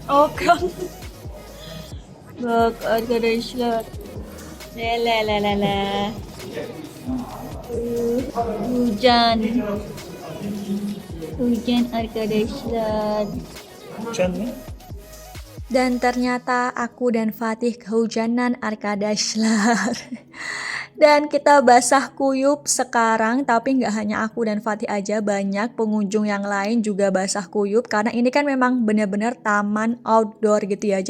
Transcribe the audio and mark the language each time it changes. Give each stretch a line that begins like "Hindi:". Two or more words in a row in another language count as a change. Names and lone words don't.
Turkish: Okan. Bak arkadaşlar. La la la la.
Indonesian: Hujan. Hujan arkadaşlar.
Turkish: Uçan mı?
Indonesian: Dan ternyata aku dan Fatih kehujanan Arkadaşlar. Dan kita basah kuyup sekarang, tapi nggak hanya aku dan Fatih aja, banyak pengunjung yang lain juga basah kuyup karena ini kan memang benar-benar taman outdoor gitu ya.